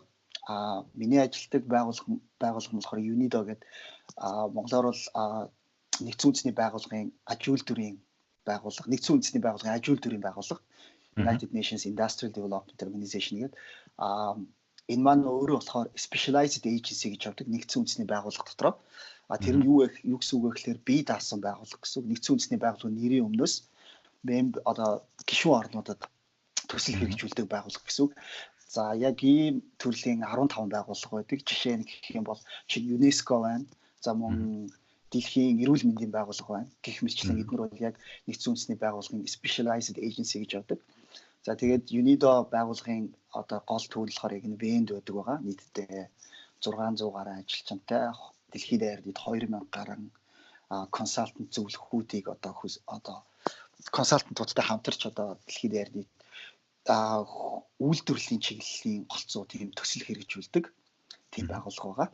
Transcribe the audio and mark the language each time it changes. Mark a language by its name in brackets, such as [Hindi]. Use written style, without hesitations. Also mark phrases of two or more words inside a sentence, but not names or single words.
[Mongolian] Миний ажилтдаг байгууллага болохоор Unido гэдэг монголоор бол нэгдсэн үндэсний байгууллагын ажил дүрийн байгууллага, нэгдсэн үндэсний байгууллагын ажил дүрийн байгууллага [English] United Nations Industrial Development Organization [Mongolian] гэдэг. Энэ маань өөрөө болохоор [English] specialized agency [Mongolian] гэж явдаг нэгдсэн үндэсний байгууллага дотроо. Тэр нь юу гэсэн үг вэ гэхээр бие даасан байгууллага гэсэн үг. Нэгдсэн үндэсний байгууллагын нэрийн өмнөөс одоо гишүүн орнуудад төсөл хэрэгжүүлдэг байгууллага гэсэн үг. За яг ийм төрлийн 15 байгууллага байдаг. Жишээ нь гэх юм бол ЮНЕСКО байна. За мөн дэлхийн эрүүл мэндийн байгууллага байна. Гэх мэтчлэн эдгээр бол яг нэгдсэн үндэсний байгууллагын [English] specialized agency [Mongolian] гэж явдаг. За тэгээд Unido байгууллагын одоо гол төвөл болохоор яг энэ Венд байдаг байгаа. Нийтдээ 600 гаруй ажилчинтай дэлхийд даяард 2000 гаруй консалтант зөвлөхүүдийг одоо консалтантуудтай хамтарч одоо дэлхийд даяард үйлдвэрлэлийн чиглэлийн голцоо тийм төсөл хэрэгжүүлдэг тийм байгууллага байгаа.